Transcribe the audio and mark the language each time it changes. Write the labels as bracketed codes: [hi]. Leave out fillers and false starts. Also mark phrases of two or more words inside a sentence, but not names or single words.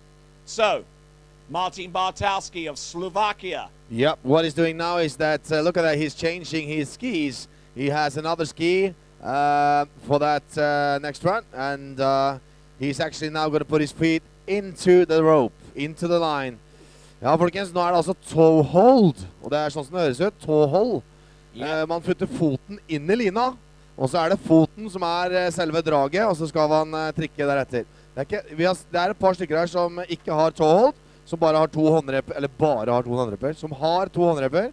[en] So, Martin Bartalski of Slovakia. Yep, what he's doing now is that, look at that, he's changing his skis. He has another ski for that next run, and he's actually now going to put his feet into the rope, into the line. [no] Ja, folkens, nå er det altså [en] toe hold, [no] og det er sånn som det høres ut, [en] toe hold. [no] Man putter foten inn i lina, og så er det foten som er selve draget, og så skal man trikke deretter. Det er et par stykker her som ikke har [en] toe hold, [no] som bare har 2 håndrepper, eller bare har 2 håndrepper, som har 2 håndrepper.